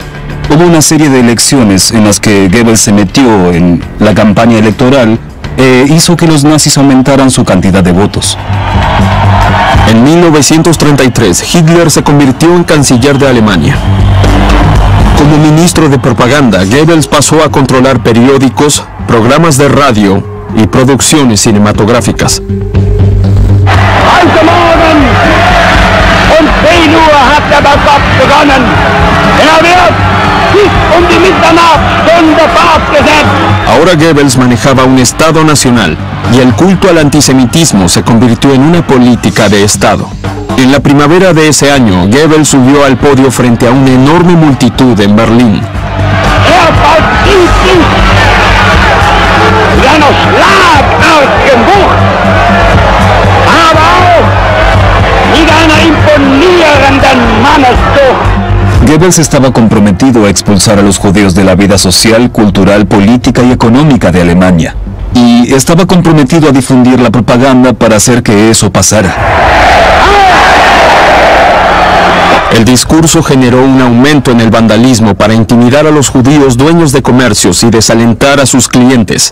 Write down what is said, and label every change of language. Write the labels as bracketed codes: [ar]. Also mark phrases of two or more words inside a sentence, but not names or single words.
[es] Hubo una serie de elecciones en las que Goebbels se metió en la campaña electoral e hizo que los nazis aumentaran su cantidad de votos. En 1933, Hitler se convirtió en canciller de Alemania. Como ministro de propaganda, Goebbels pasó a controlar periódicos, programas de radio y producciones cinematográficas. [de] Heute Morgen um 10 Uhr hat der Befehl begonnen. Er wird bis die Mitternachtsstunde fortgesetzt. [es] Ahora Goebbels manejaba un Estado nacional y el culto al antisemitismo se convirtió en una política de Estado. En la primavera de ese año, Goebbels subió al podio frente a una enorme multitud en Berlín. [de] Er vollzieht sich mit einer schlagartigen Wucht, aber auch mit einer imponierenden Manneszucht. [es] Goebbels estaba comprometido a expulsar a los judíos de la vida social, cultural, política y económica de Alemania. Y estaba comprometido a difundir la propaganda para hacer que eso pasara. El discurso generó un aumento en el vandalismo para intimidar a los judíos dueños de comercios y desalentar a sus clientes.